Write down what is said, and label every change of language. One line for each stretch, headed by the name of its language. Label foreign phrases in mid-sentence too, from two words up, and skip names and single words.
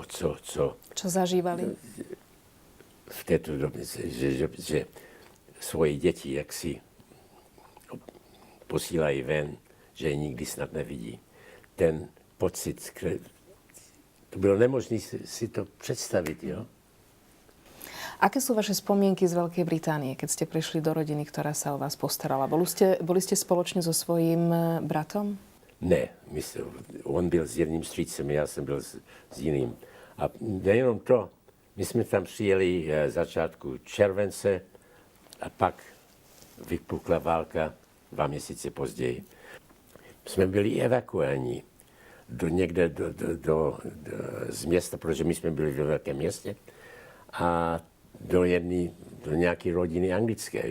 Czech: zažívali? V této době, že svoje děti jaksi posílají ven, že je nikdy snad nevidí. Ten pocit, to bylo nemožné si to představit, jo?
Slovak: Aké sú vaše spomienky z Veľkej Británie, keď ste prišli do rodiny, ktorá sa o vás postarala? Boli ste spoločne so svojím bratom?
Czech: Ne, on byl s jedním strýcem, já jsem byl s jiným. A nejenom to, my jsme tam přijeli začátku července a pak vypukla válka 2 měsíce později. Jsme byli evakuováni někde z města, protože my jsme byli ve velkém městě, a do nějaké rodiny anglické.